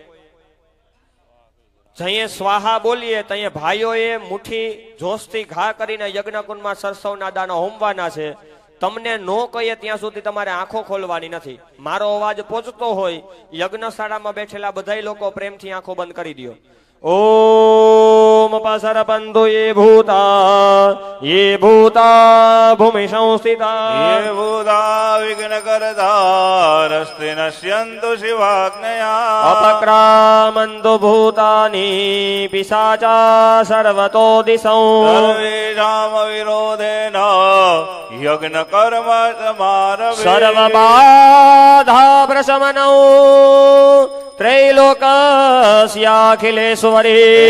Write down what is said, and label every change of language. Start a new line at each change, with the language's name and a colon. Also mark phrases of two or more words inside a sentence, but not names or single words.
Gujarati: જઈએ સ્વાહા બોલીએ તઈએ ભાઈઓએ મુઠ્ઠી જોશથી ઘા કરીને યજ્ઞકુંડમાં સરસવના દાણા હોમવાના છે. તમને નો કહીએ ત્યાં સુધી તમારે આંખો ખોલવાની નથી. મારો અવાજ પહોંચતો હોય, યજ્ઞશાળામાં બેઠેલા બધાય લોકો પ્રેમથી આંખો બંધ કરી દો.
Sanskrit: ઓમ પસરપંતુ યે ભૂતા ભૂમિ સંસ્થિતા ये भूता विघ्नकरधारस्ते नश्यन्तु शिवाज्ञया. અપક્રામંતુ ભૂતાની પિશાચા સર્વતો દિશૌ સર્વેષામ વિરોધેન યજ્ઞ કર્મ સમારભે. સર્વબાધા પ્રશમનૌ ત્રૈલોકસ્યાખિલેશ્વરી.